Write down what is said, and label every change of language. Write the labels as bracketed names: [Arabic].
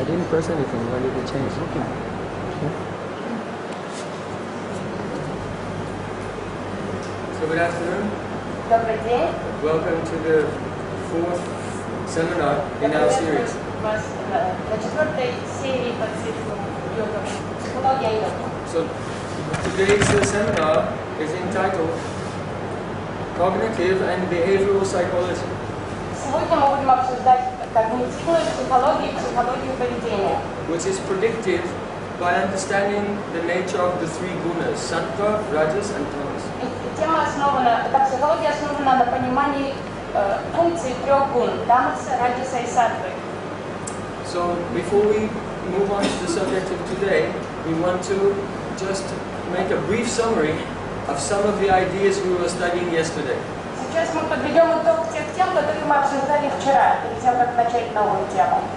[English] press anything, why did it change? Okay. So good afternoon. [Russian] Добрый день. [English] Welcome to the fourth seminar in our series. [Russian] Вас на четвертой серии по циклу йога. Психология йоги. [English] So today's seminar is entitled Cognitive and Behavioral Psychology. [Russian] Сегодня мы будем обсуждать когнитивную психологию и психологию поведения. [English] Which is predicted by understanding the nature of the three gunas, Sattva, rajas and tamas. [Russian] Тема основана, эта психология основана на понимании функций трех гун – тамаса, раджаса и саттвы. [English] So before we move on to the subject of today, we want to just make a brief summary of some of the ideas we were studying yesterday. [Russian] Сейчас мы подведем итог тех тем, которые мы обсуждали вчера, перед тем, как начать новую тему.